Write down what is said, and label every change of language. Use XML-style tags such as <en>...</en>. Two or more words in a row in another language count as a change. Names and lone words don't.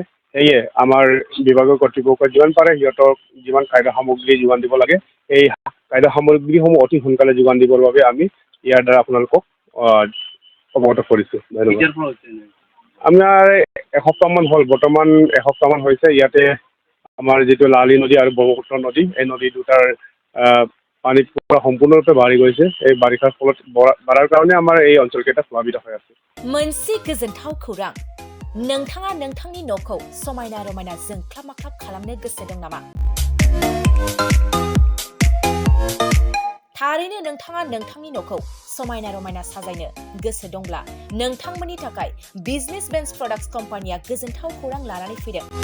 <as>সেয়ে আমাৰ বিভাগীয় কৰ্তৃপক্ষই যিমান পাৰে সিহঁতক যিমান খাদ্য সামগ্ৰী যোগান দিব লাগে এই খাদ্য সামগ্ৰীসমূহ অতি সোনকালে যোগান দিবৰ বাবে আমি ইয়াৰ দ্বাৰা আপোনালোকক অৱগত কৰিছোঁ। ধন্যবাদ। আমাৰ এসপ্তাহমান হ'ল, বৰ্তমান এসপ্তাহমান হৈছে ইয়াতে আমাৰ যিটো লালি নদী আৰু ব্ৰহ্মপুত্ৰ নদী এই নদী দুটাৰ পানী সম্পূৰ্ণৰূপে বাঢ়ি গৈছে। এই বাৰিষাৰ ফলত বাঢ়াৰ কাৰণে আমাৰ এই অঞ্চলকেইটা প্লাবিত হৈ আছে।</as> <brx>मोनसे गोजोनथाव खौरां नोंथाङा नोंथांनि न'खौ समायना रमायना जोंख्लाब माख्लाब खालामनो गोसो दं नामा? थारैनो नोंथाङा नोंथांनि न'खौ समायना रमायना साजायनो गोसो दंब्ला नोंथांमोननि थाखाय बिजनेस बेन्स प्रडाक्ट्स कम्पानिया गोजोनथाव खौरां लानानै फैदों।</brx>